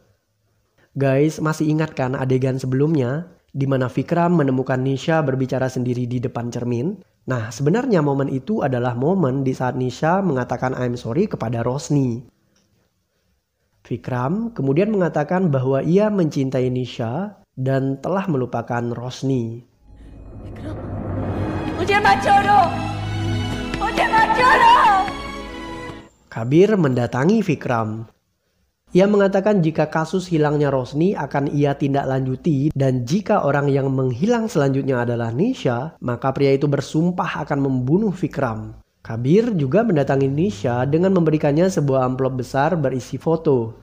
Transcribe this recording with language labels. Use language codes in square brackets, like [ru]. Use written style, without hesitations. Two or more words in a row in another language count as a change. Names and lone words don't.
[id] Guys, masih ingat kan adegan sebelumnya di mana Vikram menemukan Nisha berbicara sendiri di depan cermin? Nah, sebenarnya momen itu adalah momen di saat Nisha mengatakan [en] I'm sorry [id] kepada Rosni. Vikram kemudian mengatakan bahwa ia mencintai Nisha dan telah melupakan Rosni. [hi] मुझे मत छोड़ो, मुझे मत छोड़ो. [id] Kabir mendatangi Vikram. Ia mengatakan jika kasus hilangnya Rosni akan ia tindak lanjuti dan jika orang yang menghilang selanjutnya adalah Nisha, maka pria itu bersumpah akan membunuh Vikram. Kabir juga mendatangi Nisha dengan memberikannya sebuah amplop besar berisi foto.